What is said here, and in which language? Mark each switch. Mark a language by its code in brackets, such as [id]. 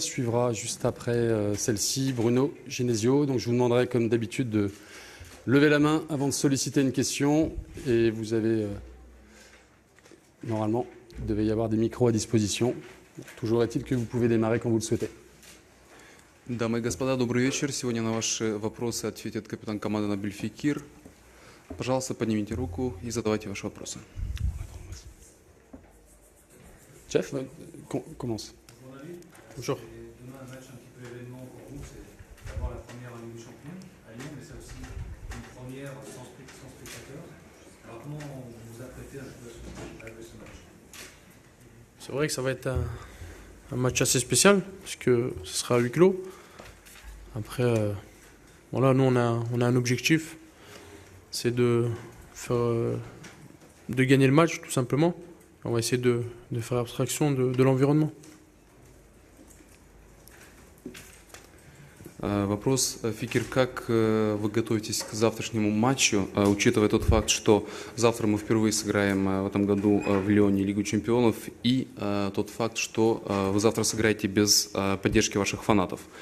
[fr] Suivra juste après celle-ci Bruno Genesio. Donc je vous demanderai comme d'habitude de lever la main avant de solliciter une question. Et vous avez, normalement, il devait y avoir des micros à disposition. Toujours est-il que vous pouvez démarrer quand vous le souhaitez. [ru] Дамы и господа, добрый вечер. Сегодня на ваши вопросы ответит капитан команды Набиль Фекир. Пожалуйста, поднимите руку и задавайте ваши вопросы. [fr] Jeff, commence. Bonjour. Demain, un match un petit peu événement pour vous, c'est d'avoir la première en Ligue des Champions à Lyon, mais c'est aussi une première sans spectateurs. Alors comment vous vous apprêtez à jouer ce match? C'est vrai que ça va être un match assez spécial, puisque ce sera à huis clos. Après, voilà, nous on a un objectif, c'est de gagner le match tout simplement. On va essayer de faire abstraction de l'environnement. [ru] Вопрос, Фикир, как вы готовитесь к завтрашнему матчу, учитывая тот факт, что завтра мы впервые сыграем в этом году в Лионе Лигу чемпионов, и тот факт, что вы завтра сыграете без поддержки ваших фанатов.